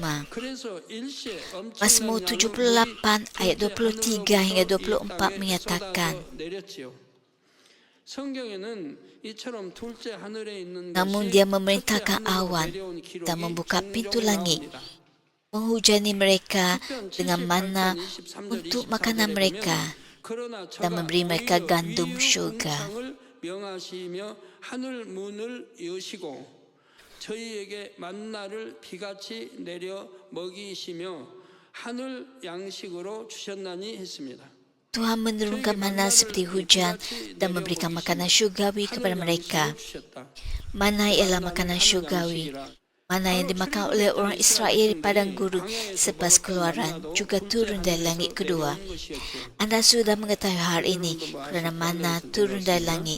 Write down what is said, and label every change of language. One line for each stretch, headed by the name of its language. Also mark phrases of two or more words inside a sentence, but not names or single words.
Malay: Mazmur 78 ayat 23 hingga 24 menyatakan, namun dia memerintahkan awan dan membuka pintu langit, menghujani mereka dengan manna untuk makanan mereka, dan memberi mereka gandum syurga.
Korean: 저희에게 만나를 비같이 내려 먹이시며 하늘 양식으로 주셨나니 했습니다.
Malay: Tuhan menurunkan mana seperti hujan dan memberikan makanan syurgawi kepada mereka. Mana ialah makanan syurgawi? Mana yang dimakan oleh orang Israel di padang gurun selepas keluaran juga turun dari langit kedua. Anda sudah mengetahui hal ini kerana mana turun dari langit.